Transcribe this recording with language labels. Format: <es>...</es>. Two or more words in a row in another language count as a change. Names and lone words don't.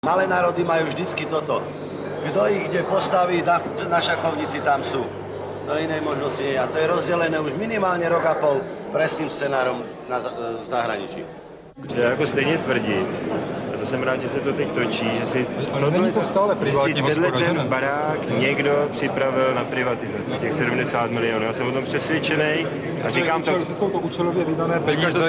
<sk>Malé národy majú vždycky toto. Kto ich kde postaví, na šachovnici tam sú. To inej možnosti nie. A to je rozdelené už minimálně rok a pol presným scenárom v zahraničí.</sk> <cs>Já jako stejně tvrdím, a to jsem rád, že se to teď točí, že si tenhle ten barák někdo připravil na privatizaci, těch 70 milionů. Já jsem o tom přesvědčený a říkám to... Jsou to účelově vydané peníze.</cs>